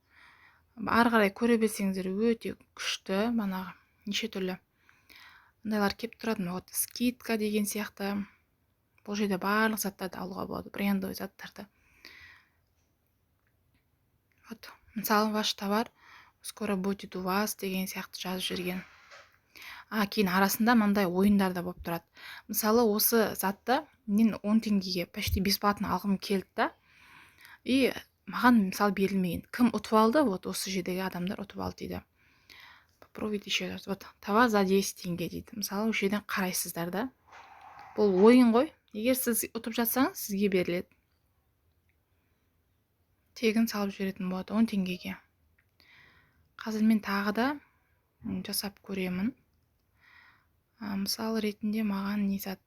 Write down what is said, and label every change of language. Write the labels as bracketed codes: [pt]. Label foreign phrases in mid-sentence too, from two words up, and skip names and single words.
[kk] Ары қарай көре білсеңіздер өте күшті, банағы неше түрлі мындайлар кеп тұрады. [ru] Вот скидка [kk] деген сияқты. Бұл жерде барлық заттарды алуға болады, брендовый заттарды. [ru] Вот, мысалы ваш товар скоро будет у вас [kk] деген сияқты жазып жүрген. Кейін арасында мындай ойындар да болып тұрады. Мысалы осы затты мен 10 теңгеге [ru] почти бесплатно [kk] алғым келді да. И маған мысалы берілмеген. Кім ұтып алды? Вот осы жердегі адамдар ұтып алды дейді. [ru] Попробуйте еще раз. Вот товар за 10 [kk] теңге дейді. Мысалы осы жерден қарайсыздар да. Бұл ойын ғой. Егер сіз ұтып жатсаңыз, сізге беріледі. Тегін салып жіберетін болады 10 теңгеге. Қазір мен тағы да жасап көремін. Мысалы ретінде маған не зат.